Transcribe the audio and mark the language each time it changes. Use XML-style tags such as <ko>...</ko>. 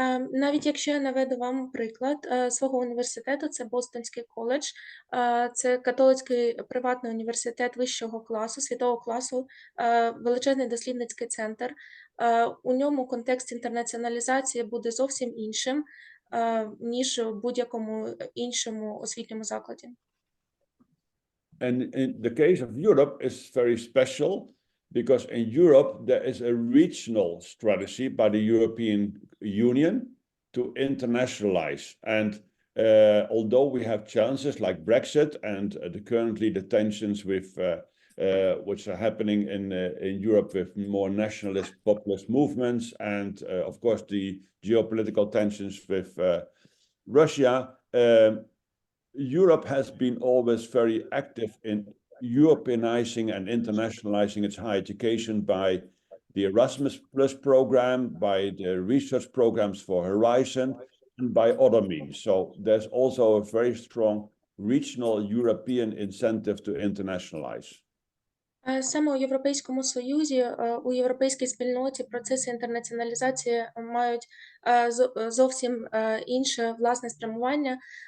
<uk>Навіть якщо я наведу вам приклад свого університету, це Бостонський коледж, це католицький приватний університет вищого класу, світового класу, величезний дослідницький центр. У ньому контекст інтернаціоналізації буде зовсім іншим, ніж у будь-якому іншому освітньому закладі.</uk> <en>And in the case of Europe is very special because in Europe there is a regional strategy by the European Union to internationalize. And although we have challenges like Brexit and currently the tensions with which are happening in Europe with more nationalist populist movements and of course the geopolitical tensions with Russia, Europe has been always very active in Europeanizing and internationalizing its higher education by the Erasmus Plus program, by the research programs for Horizon, and by other means. So there's also a very strong regional European incentive to internationalize.</en> <uk>Саме у Європейському Союзі, у європейській спільноті процеси інтернаціоналізації мають зовсім інше власне спрямування.</uk>